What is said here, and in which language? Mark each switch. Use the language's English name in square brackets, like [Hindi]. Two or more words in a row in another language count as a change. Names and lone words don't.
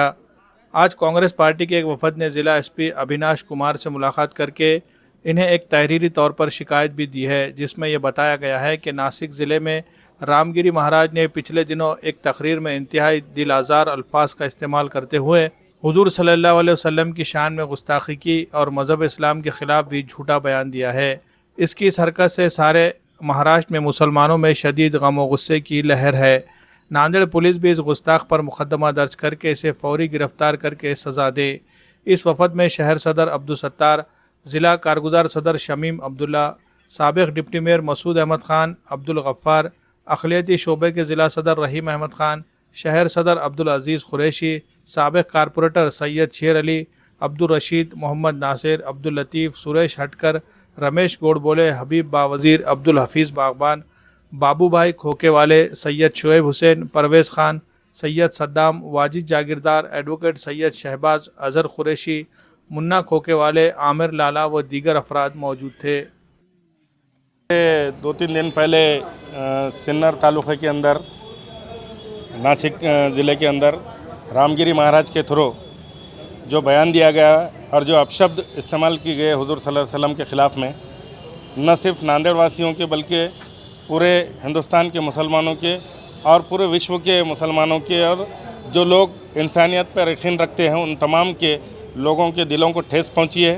[Urdu] آج کانگریس پارٹی کے ایک وفد نے ضلع ایس پی اویناش کمار سے ملاقات کر کے انہیں ایک تحریری طور پر شکایت بھی دی ہے، جس میں یہ بتایا گیا ہے کہ ناسک ضلعے میں رام گری مہاراج نے پچھلے دنوں ایک تقریر میں انتہائی دل آزار الفاظ کا استعمال کرتے ہوئے حضور [Arabic] صلى الله عليه وسلم [Urdu] کی شان میں گستاخی کی اور مذہب اسلام کے خلاف بھی جھوٹا بیان دیا ہے. اس کی اس حرکت سے سارے مہاراشٹر میں مسلمانوں میں شدید غم و غصے کی لہر ہے. ناندیڑ پولیس بھی اس گستاخ پر مقدمہ درج کر کے اسے فوری گرفتار کر کے سزا دے. اس وفد میں شہر صدر عبدالستار، ضلع کارگزار صدر شمیم عبداللہ، سابق ڈپٹی میئر مسعود احمد خان، عبدالغفار, اقلیتی شعبے کے ضلع صدر رحیم احمد خان، شہر صدر عبدالعزیز قریشی، سابق کارپوریٹر سید شیر علی، عبدالرشید، محمد ناصر، عبداللطیف, سریش ہٹکر، رمیش گوڑبولے، حبیب باوزیر، عبدالحفیظ باغبان، بابو بھائی کھوکے والے, سید شعیب حسین، پرویز خان، سید صدام، واجد جاگیردار، ایڈووکیٹ سید شہباز، اظہر قریشی, منا کھوکے والے، عامر لالہ و دیگر افراد موجود تھے. 2-3 دن پہلے سنر تعلقے کے اندر ناسک ضلعے کے اندر رام گری مہاراج کے تھرو جو بیان دیا گیا اور جو اپشبد استعمال کیے گئے حضور [Arabic] صلى الله عليه وسلم [Urdu] کے خلاف میں، نہ صرف ناندیڑ واسیوں کے بلکہ پورے ہندوستان کے مسلمانوں کے اور پورے وشو کے مسلمانوں کے اور جو لوگ انسانیت پر یقین رکھتے ہیں ان تمام کے لوگوں کے دلوں کو ٹھیس پہنچی ہے.